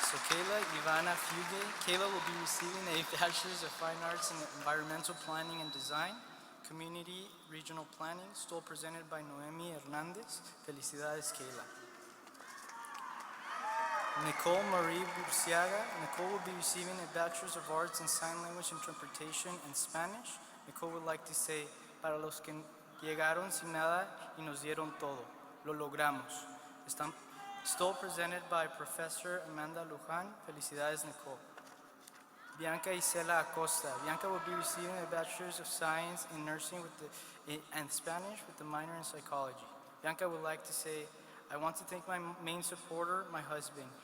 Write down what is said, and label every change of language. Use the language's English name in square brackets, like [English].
[English] Kayla Ivana Fugue. Kayla will be receiving a Bachelor's of Fine Arts in Environmental Planning and Design, Community Regional Planning, stole presented by Noemi Hernandez. [Spanish] Felicidades, Kayla. [English] Nicole Marie Burciaga. Nicole will be receiving a Bachelor's of Arts in Sign Language Interpretation and Spanish. Nicole would like to say, [Spanish] para los que llegaron sin nada y nos dieron todo, lo logramos. [English] Stole presented by Professor Amanda Luján. Felicidades, Nicole. Bianca Isela Acosta. Bianca will be receiving a Bachelor's of Science in Nursing and Spanish with the minor in Psychology. Bianca would like to say, I want to thank my main supporter, my husband.